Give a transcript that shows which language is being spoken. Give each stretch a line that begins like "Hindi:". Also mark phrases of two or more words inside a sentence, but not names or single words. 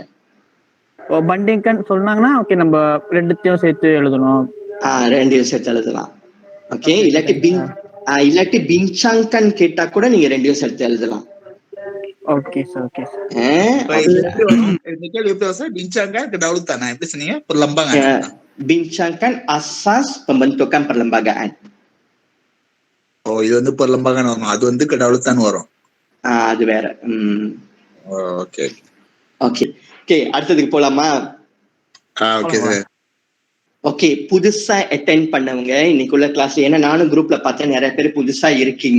Tamil: பண்டிங்கன் சொன்னாங்கன்னா ஓகே நம்ம 2த்தையும் சேர்த்து எழுதணும். 2யும் சேர்த்து எழுதலாம். ஓகே, இல்லாட்டி பின்சாங்கன் கேட்டா கூட நீங்க 2யும் சேர்த்து எழுதலாம். ஓகே சார், ஓகே சார். இந்த கேள்வி எப்படி சார்?
Malay: bincangkan kedaulatan,
Tamil: எப்படி சொன்னீங்க?
Malay: perlembagaan. bincangkan asas pembentukan perlembagaan.
Tamil: இது வந்து perlembagaan வரும், அது வந்து kedaulatan வரும். அது வேற. ஓகே ஓகே ஓகே, அடுத்ததுக்கு போலாமா? ஓகே சார். ஓகே, புதுசா அட்டெண்ட் பண்ணவங்க இன்னைக்குள்ள கிளாஸ்ல, ஏன்னா நானும் குரூப்ல பார்த்தேன் நிறைய பேர் புதுசா இருக்கீங்க.